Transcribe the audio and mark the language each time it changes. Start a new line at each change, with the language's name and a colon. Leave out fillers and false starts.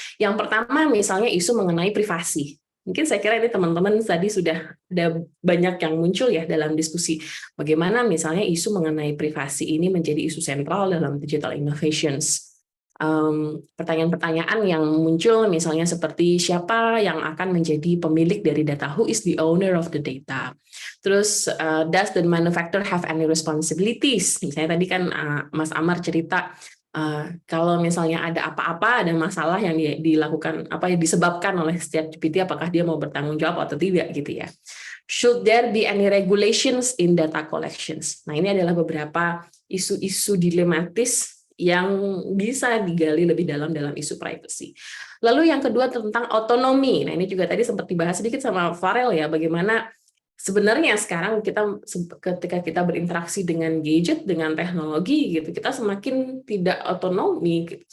Indonesian: Yang pertama misalnya isu mengenai privasi. Mungkin saya kira ini teman-teman tadi sudah ada banyak yang muncul ya dalam diskusi bagaimana misalnya isu mengenai privasi ini menjadi isu sentral dalam digital innovations. Pertanyaan-pertanyaan yang muncul misalnya seperti siapa yang akan menjadi pemilik dari data,
English: who is the owner of the data. Terus does the manufacturer have any responsibilities?
Indonesian: Misalnya tadi kan Mas Amar cerita kalau misalnya ada apa-apa, ada masalah yang dilakukan disebabkan oleh ChatGPT, apakah dia mau bertanggung jawab atau tidak gitu ya.
English: Should there be any regulations in data collections?
Indonesian: Nah, ini adalah beberapa isu-isu dilematis yang bisa digali lebih dalam isu privacy. Lalu yang kedua tentang otonomi. Nah, ini juga tadi sempat dibahas sedikit sama Farel ya, bagaimana sebenarnya sekarang ketika kita berinteraksi dengan gadget, dengan teknologi gitu, kita semakin tidak otonomi.